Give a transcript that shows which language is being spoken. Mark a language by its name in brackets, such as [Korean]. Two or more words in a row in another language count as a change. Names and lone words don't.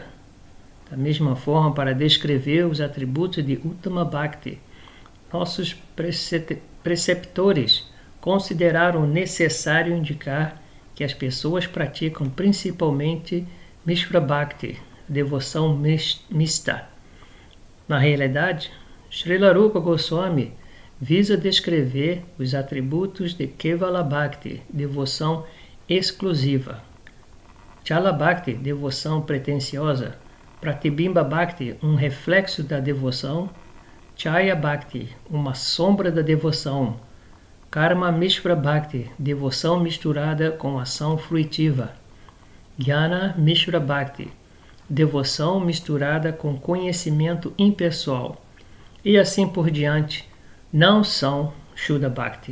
[Portuguese] Da mesma forma, para descrever os atributos de [Sanskrit] उत्तम भक्ति, [Portuguese] nossos preceptores consideraram necessário indicar que as pessoas praticam principalmente [Sanskrit] मिश्र भक्ति, [Portuguese] devoção mista. Na realidade, Srila Rupa Goswami visa descrever os atributos de [Sanskrit] केवल भक्ति, [Portuguese] devoção exclusiva, [Sanskrit] छल भक्ति, [Portuguese] devoção pretensiosa, [Sanskrit] प्रतिबिम्ब भक्ति, [Portuguese] um reflexo da devoção, [Sanskrit] छाया भक्ति, [Portuguese] uma sombra da devoção, [Sanskrit] कर्म मिश्र भक्ति, [Portuguese] devoção misturada com ação fruitiva, [Sanskrit] ज्ञान मिश्र भक्ति, [Portuguese] devoção misturada com conhecimento impessoal, e assim por diante, não são [Sanskrit] शुद्ध भक्ति.